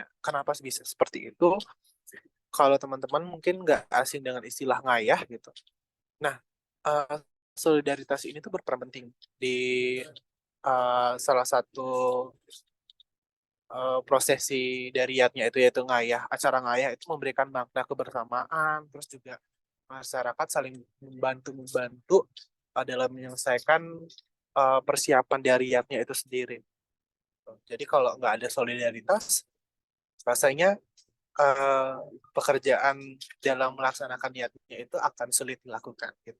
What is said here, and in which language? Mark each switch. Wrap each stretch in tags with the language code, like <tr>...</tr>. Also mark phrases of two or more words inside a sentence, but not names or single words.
<id>Kenapa bisa seperti itu? Kalau teman-teman mungkin nggak asing dengan istilah ngayah gitu. Nah, eh, solidaritas ini tuh berperan penting di salah satu prosesi dari yatnya itu yaitu ngayah. Acara ngayah itu memberikan makna kebersamaan, terus juga masyarakat saling membantu-membantu dalam menyelesaikan persiapan dari yatnya itu sendiri. Jadi kalau nggak ada solidaritas, rasanya eh, pekerjaan dalam melaksanakan niatnya itu akan sulit dilakukan gitu.</id>